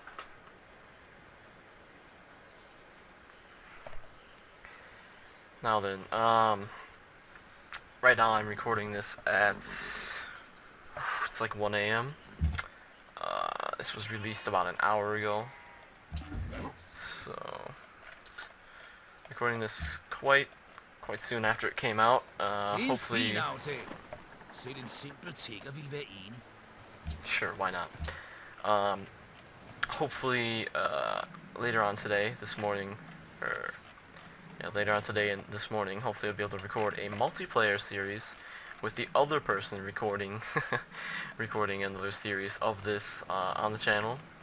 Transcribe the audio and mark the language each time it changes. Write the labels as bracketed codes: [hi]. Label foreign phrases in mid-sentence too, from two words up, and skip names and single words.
[en] Now then, right now I'm recording this at, it's like 1 a.m. This was released about an hour ago, so recording this quite soon after it came out. Hopefully, [da] Selv en simpel tigger vil være enig. [en] sure, why not? Hopefully, later on today, this morning, or yeah, later on today and this morning, hopefully I'll be able to record a multiplayer series with the other person recording recording another series of this on the channel.